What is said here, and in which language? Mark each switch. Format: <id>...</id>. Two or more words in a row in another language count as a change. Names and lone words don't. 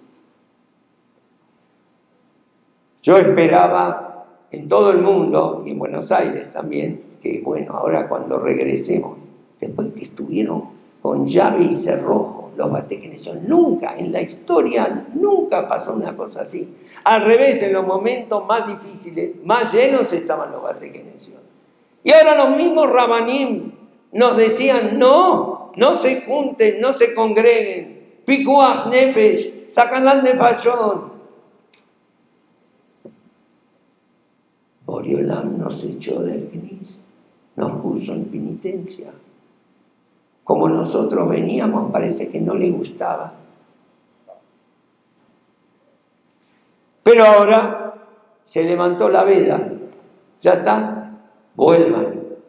<es>Yo esperaba en todo el mundo, y en Buenos Aires también, que bueno, ahora cuando regresemos, después que estuvieron con llave y cerrojo, los batequenesios, nunca en la historia, nunca pasó una cosa así. Al revés, en los momentos más difíciles, más llenos estaban los batequenesios. Y ahora los mismos rabanim nos decían, no se junten, no se congreguen,</es> <he>פיקוח נפש, סכנת נפשות.</he> <es>Boreolam nos echó del CNIS, nos puso en penitencia. Como nosotros veníamos, parece que no le gustaba. Pero ahora se levantó la veda, ya está, vuelvan.</es>